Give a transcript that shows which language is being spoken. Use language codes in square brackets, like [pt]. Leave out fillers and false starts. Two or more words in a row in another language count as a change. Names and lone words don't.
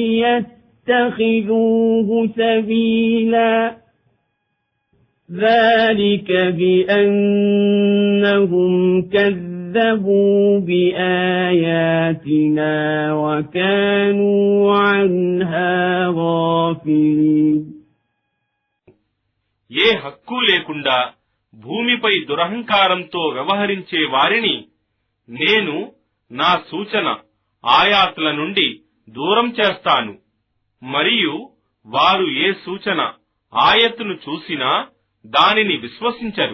[ar] يتخذوه سبيلا ذلك بأنهم كذبوا بآياتنا وكانوا عنها غافلين. [te] ఏ హక్కు లేకుండా భూమిపై దురహంకారంతో వ్యవహరించే వారిని నేను నా సూచన ఆయాతుల నుండి దూరం చేస్తాను. మరియు వారు ఏ సూచన ఆయత్తును చూసినా దానిని విశ్వసించరు.